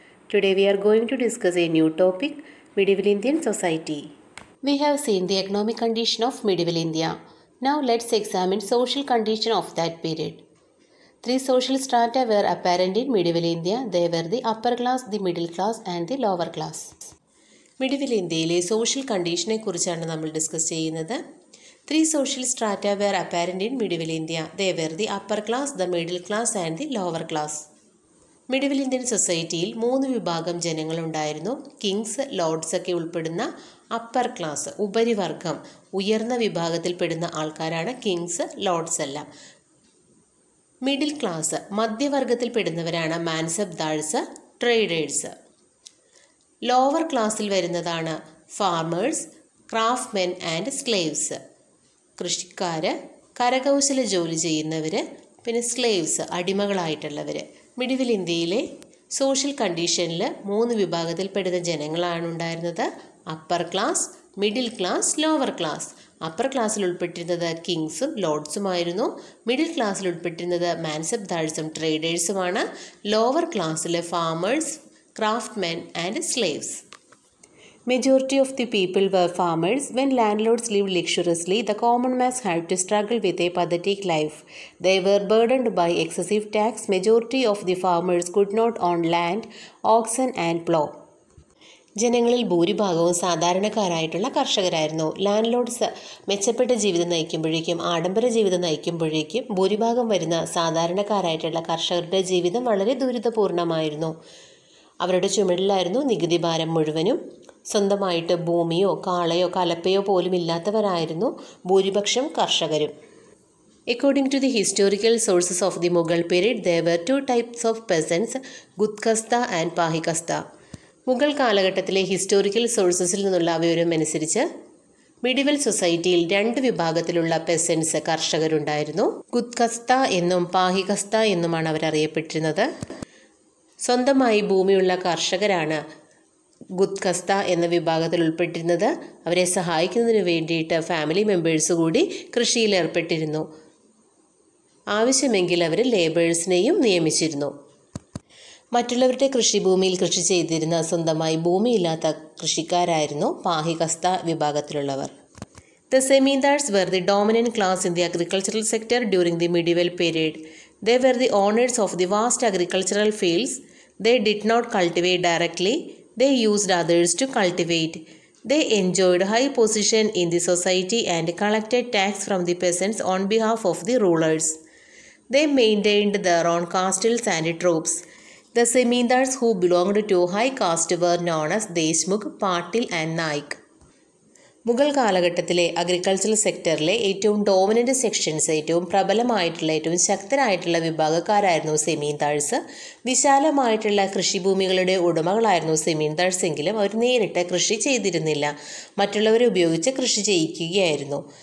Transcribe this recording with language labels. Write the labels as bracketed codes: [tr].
[en] Today we are going to discuss a new topic, Medieval Indian Society. We have seen the economic condition of Medieval India. Now let's examine social condition of that period. Three social strata were apparent in medieval India. They were the upper class, the middle class and the lower class. [ml] Medieval Indiaയിലെ social conditionനെ കുറിച്ചാണ് നമ്മൾ discuss ചെയ്യുന്നത്. [en] Three social strata were apparent in medieval India. They were the upper class, the middle class and the lower class. [ml] Medieval Indian സൊസൈറ്റിയിൽ മൂന്ന് വിഭാഗം ജനങ്ങളുണ്ടായിരുന്നു. Kings, Lord's ഒക്കെ ഉൾപ്പെടുന്ന upper class, ഉപരിവർഗം, ഉയർന്ന വിഭാഗത്തിൽപ്പെടുന്ന ആൾക്കാരാണ് കിങ്സ്, ലോർഡ്സ് എല്ലാം. Middle class, മധ്യവർഗത്തിൽപ്പെടുന്നവരാണ് മാൻസബ്ദാഴ്സ്, traders. ലോവർ ക്ലാസ്സിൽ വരുന്നതാണ് ഫാർമേഴ്സ്, ക്രാഫ്റ്റ്മെൻ ആൻഡ് സ്ലേവ്സ്. കൃഷിക്കാർ, കരകൗശല ജോലി ചെയ്യുന്നവർ, പിന്നെ സ്ലേവ്സ്, അടിമകളായിട്ടുള്ളവർ. മിഡിവൽ ഇന്ത്യയിലെ സോഷ്യൽ കണ്ടീഷനിൽ മൂന്ന് വിഭാഗത്തിൽപ്പെടുന്ന ജനങ്ങളാണ് ഉണ്ടായിരുന്നത്. Upper class, middle class, lower class. Upper ക്ലാസ്സിൽ ഉൾപ്പെട്ടിരുന്നത് കിങ്സും ലോർഡ്സുമായിരുന്നു. മിഡിൽ ക്ലാസ്സിൽ ഉൾപ്പെട്ടിരുന്നത് മാൻസബ്ദാഴ്സും ട്രേഡേഴ്സുമാണ്. ലോവർ ക്ലാസ്സിൽ farmers, ക്രാഫ്റ്റ്മെൻ and slaves. [en] Majority of the people were farmers. When landlords lived luxuriously, the common mass had to struggle with a pathetic life. They were burdened by excessive tax. Majority of the farmers could not own land, oxen and plough. [ml] ജനങ്ങളിൽ ഭൂരിഭാഗവും സാധാരണക്കാരായിട്ടുള്ള കർഷകരായിരുന്നു. Land Lord's മെച്ചപ്പെട്ട ജീവിതം നയിക്കുമ്പോഴേക്കും, ആഡംബര ജീവിതം നയിക്കുമ്പോഴേക്കും ഭൂരിഭാഗം വരുന്ന സാധാരണക്കാരായിട്ടുള്ള കർഷകരുടെ ജീവിതം വളരെ ദുരിതപൂർണമായിരുന്നു. അവരുടെ ചുമടിലായിരുന്നു നികുതി ഭാരം മുഴുവനും. സ്വന്തമായിട്ട് ഭൂമിയോ കാളയോ കലപ്പയോ പോലും ഇല്ലാത്തവരായിരുന്നു ഭൂരിപക്ഷം കർഷകരും. [en] According to the historical sources of the Mughal period, there were two types of peasants, Gudkasta and Pahikasta. [ml] Mughal കാലഘട്ടത്തിലെ ഹിസ്റ്റോറിക്കൽ സോഴ്സസിൽ നിന്നുള്ള വിവരം അനുസരിച്ച് മിഡിവൽ സൊസൈറ്റിയിൽ രണ്ട് വിഭാഗത്തിലുള്ള പെസൻസ്, കർഷകരുണ്ടായിരുന്നു. ഗുദ്കസ്ത എന്നും പാഹികസ്ത എന്നുമാണ് അവരറിയപ്പെട്ടിരുന്നത്. സ്വന്തമായി ഭൂമിയുള്ള കർഷകരാണ് ഗുദ്കസ്ത എന്ന വിഭാഗത്തിൽ ഉൾപ്പെട്ടിരുന്നത്. അവരെ സഹായിക്കുന്നതിന് വേണ്ടിയിട്ട് ഫാമിലി മെമ്പേഴ്സ് കൂടി കൃഷിയിൽ ഏർപ്പെട്ടിരുന്നു. ആവശ്യമെങ്കിൽ അവർ ലേബേഴ്സിനെയും നിയമിച്ചിരുന്നു. മറ്റുള്ളവരുടെ കൃഷിഭൂമിയിൽ കൃഷി ചെയ്തിരുന്ന സ്വന്തമായി ഭൂമിയില്ലാത്ത കൃഷിക്കാരായിരുന്നു പാഹികസ്ത വിഭാഗത്തിലുള്ളവർ. [en] The Zamindars were the dominant class in the agricultural sector during the medieval period. They were the owners of the vast agricultural fields. They did not cultivate directly. They used others to cultivate. They enjoyed high position in the society and collected tax from the peasants on behalf of the rulers. They maintained their own castles and troops. The Zamindars who belonged to high caste were known as Deshmukh, Patil and Naik. [ml] Mughal കാലഘട്ടത്തിലെ agricultural സെക്ടറിലെ ഏറ്റവും dominant sections, ഏറ്റവും പ്രബലമായിട്ടുള്ള, ഏറ്റവും ശക്തരായിട്ടുള്ള വിഭാഗക്കാരായിരുന്നു സെമീന്ദാഴ്സ്. വിശാലമായിട്ടുള്ള കൃഷിഭൂമികളുടെ ഉടമകളായിരുന്നു സെമീന്ദാഴ്സ്. എങ്കിലും അവർ നേരിട്ട് കൃഷി ചെയ്തിരുന്നില്ല, മറ്റുള്ളവരെ ഉപയോഗിച്ച് കൃഷി ചെയ്യിക്കുകയായിരുന്നു.